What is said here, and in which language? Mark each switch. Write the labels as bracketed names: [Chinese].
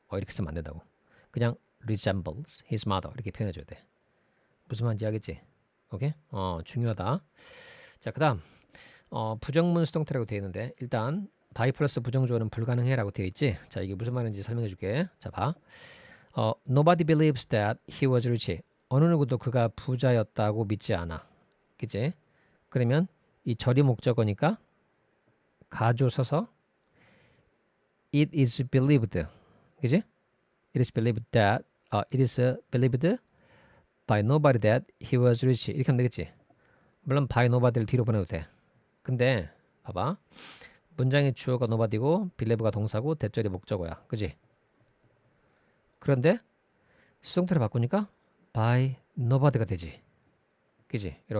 [Korean] 이렇게 쓰면 안 된다고. 그냥 [English] resembles his mother [Korean] 이렇게 표현해줘야 돼. 무슨 말인지 알겠지? 오케이? 중요하다. 자, 그 다음 부정문 수동태라고 되어 있는데 일단 by 플러스 부정주어는 불가능해라고 되어 있지? 자, 이게 무슨 말인지 설명해 줄게. 자, 봐. [English] Nobody believes that he was rich. [Korean] 어느 누구도 그가 부자였다고 믿지 않아. 그치? 그러면 이 절이 목적어니까 가조 써서 [English] it is believed. [Korean] 그치? [English] It is believed that it is believed by nobody that he was rich. [Korean] 이렇게 하면 되겠지? 물론 by nobody를 뒤로 보내도 돼. 근데 봐봐. 문장의 주어가 nobody고 believe가 동사고 대절이 목적어야. 그치? 그런데 수동태를 바꾸니까 by nobody가 되지. 그치?